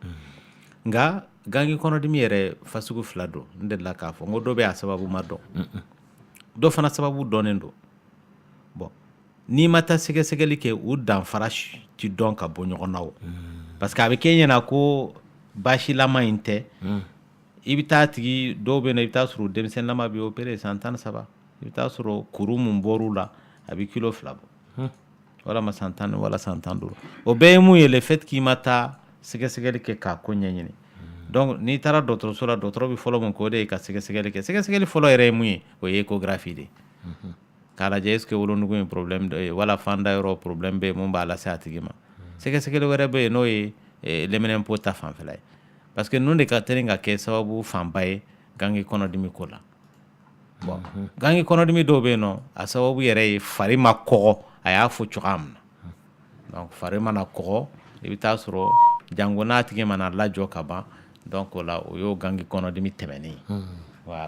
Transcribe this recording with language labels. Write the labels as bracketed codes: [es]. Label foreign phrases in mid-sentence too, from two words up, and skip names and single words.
[bm] Nka gangi kɔnɔdimi yɛrɛ fasugu fila don n delila k'a fɔ n ko dɔ bɛ a sababu ma dɔn dɔ fana sababu dɔnnen don bon n'i ma taa sɛgɛsɛgɛli kɛ u danfara ti dɔn ka bɔ ɲɔgɔn na o [fr] parce que [bm] a bɛ kɛ ɲɛna ko basilama in tɛ i bɛ taa tigi dɔw bɛ na i bɛ taa sɔrɔ denmisɛnninlama bɛ opéré san 13 i bɛ taa sɔrɔ kuru mun bɔr'u la a bɛ kilo 2 bɔ walama san 10 wala san 15 o bɛɛ ye mun ye [fr] le fait [bm] k'i ma taa sɛgɛsɛgɛli kɛ k'a ko ɲɛɲini donc n'i taara dɔgɔtɔrɔso la dɔgɔtɔrɔ bɛ fɔlɔ mun kɛ o de ye ka sɛgɛsɛgɛli kɛ sɛgɛsɛgɛli fɔlɔ yɛrɛ ye mun ye o ye échographie de k'a lajɛ [fr] est ce que [bm] wolonugu ye problème dɔ ye wala fanda yɔrɔ problème bɛ yen mun b'a lase a tigi ma sɛgɛsɛgɛli wɛrɛ bɛ yen n'o ye lɛminɛnpo ta fanfɛla ye [fr] parce que [bm] ninnu de ka teli ka kɛ sababu fanba ye gangi kɔnɔdimi ko la bon gangi kɔnɔdimi dɔw bɛ yen nɔ a sababu yɛrɛ ye fari ma kɔgɔ a y'a fɔ cogoya min na donc fari mana kɔgɔ i bɛ taa sɔrɔ jango n'a tigi mana lajɔ ka ban donc o la o y'o gangi kɔnɔdimi tɛmɛnen voilà